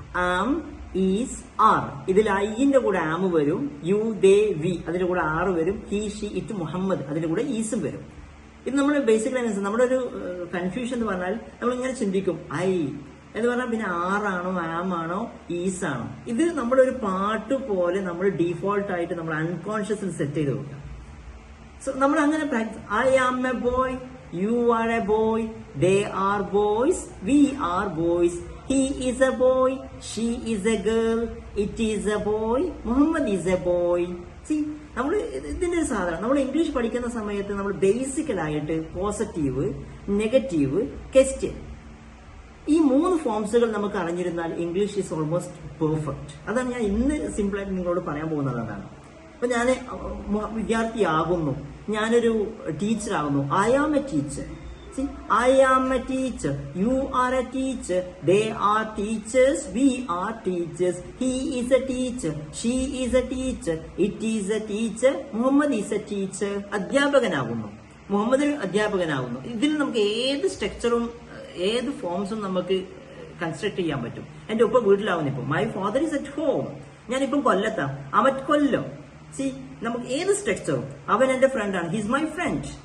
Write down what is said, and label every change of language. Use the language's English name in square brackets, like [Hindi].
[Malayalam] Am, is, R ഇതിൽ ഐന്റെ കൂടെ ആം വരും, യു, ദേ, വി അതിന്റെ കൂടെ ആർ വരും, ഹി, ഷീ, ഇറ്റ്, മുഹമ്മദ് അതിന്റെ കൂടെ ഈസും വരും. ഇത് നമ്മൾ ബേസിക്കലി നമ്മുടെ ഒരു കൺഫ്യൂഷൻ എന്ന് പറഞ്ഞാൽ നമ്മൾ ഇങ്ങനെ ചിന്തിക്കും ഐ എന്ന് പറഞ്ഞാൽ പിന്നെ ആറാണോ ആം ആണോ ഈസ് ആണോ. ഇത് നമ്മുടെ ഒരു പാട്ട് പോലെ നമ്മൾ ഡീഫോൾട്ട് ആയിട്ട് നമ്മൾ അൺകോൺഷ്യസിൽ സെറ്റ് ചെയ്ത് കൊടുക്കുക. സോ നമ്മൾ അങ്ങനെ practice. [English] I am a boy, you are a boy, they are boys, we are boys, he is a boy, she is a girl, it is a boy, Muhammad is a boy. [Malayalam] See, നമ്മൾ ഇതിന്റെ സാധനം നമ്മൾ English പഠിക്കുന്ന സമയത്ത് നമ്മൾ ബേസിക്കലായിട്ട് positive, negative, question ഈ 3 ഫോംസുകൾ നമുക്ക് അറിഞ്ഞിരുന്നാൽ [English] English is almost perfect. [Malayalam] അതാണ് ഞാൻ ഇന്ന് സിമ്പിളായിട്ട് നിങ്ങളോട് പറയാൻ പോകുന്നത്. അതാണ്. അപ്പൊ ഞാൻ വിദ്യാർത്ഥിയാകുന്നു, ഞാനൊരു ടീച്ചർ ആകുന്നു, [English] I am a teacher. See, I am a teacher, you are a teacher, they are teachers, we are teachers, he is a teacher, she is a teacher, it is a teacher, Muhammad is a teacher. [Malayalam] അധ്യാപകനാകുന്നു, Muhammad അധ്യാപകനാകുന്നു. ഇതിൽ നമുക്ക് ഏത് സ്ട്രക്ചറും ഏത് ഫോംസും നമുക്ക് construct ചെയ്യാൻ പറ്റും. എന്റെ ഒപ്പം വീട്ടിലാവുന്നു. [English] ഇപ്പം my father is at home, [Malayalam] ഞാനിപ്പം കൊല്ലത്താ, [English] Am at Kollam. [Malayalam] സി നമുക്ക് ഏത് സ്ട്രക്ചറും അവൻ എന്റെ ഫ്രണ്ടാണ്, [English] He's my friend.